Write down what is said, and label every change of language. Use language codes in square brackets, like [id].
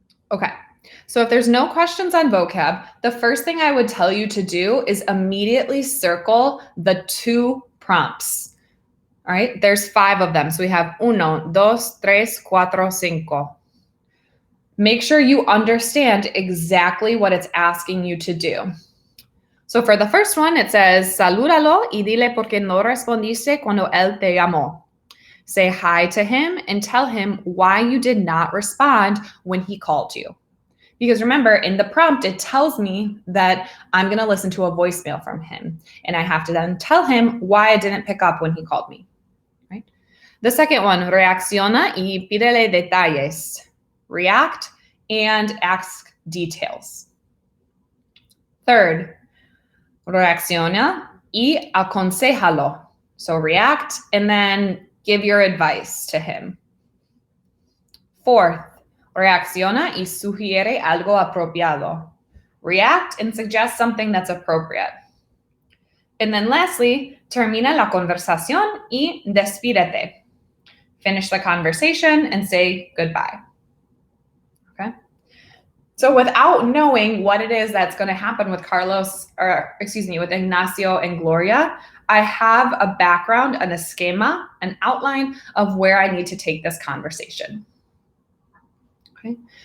[en] Okay, so if there's no questions on vocab, the first thing I would tell you to do is immediately circle the 2 prompts. All right, there's 5 of them. So we have 1, 2, 3, 4, 5. Make sure you understand exactly what it's asking you to do. So for the first one, it says, [es] salúdalo y dile por qué no respondiste cuando él te llamó. [en] Say hi to him and tell him why you did not respond when he called you. Because remember, in the prompt, it tells me that I'm going to listen to a voicemail from him. And I have to then tell him why I didn't pick up when he called me. Right? The second one, [es] reacciona y pídele detalles. [en] React and ask details. Third, [es] reacciona y aconsejalo. [en] So react and then give your advice to him. [es] Fourth, reacciona y sugiere algo apropiado. [en] React and suggest something that's appropriate. And then lastly, [es] termina la conversación y despídete. [en] Finish the conversation and say goodbye. Okay? So without knowing what it is that's going to happen with with Ignacio and Gloria, I have a background and a schema, an outline of where I need to take this conversation. Okay.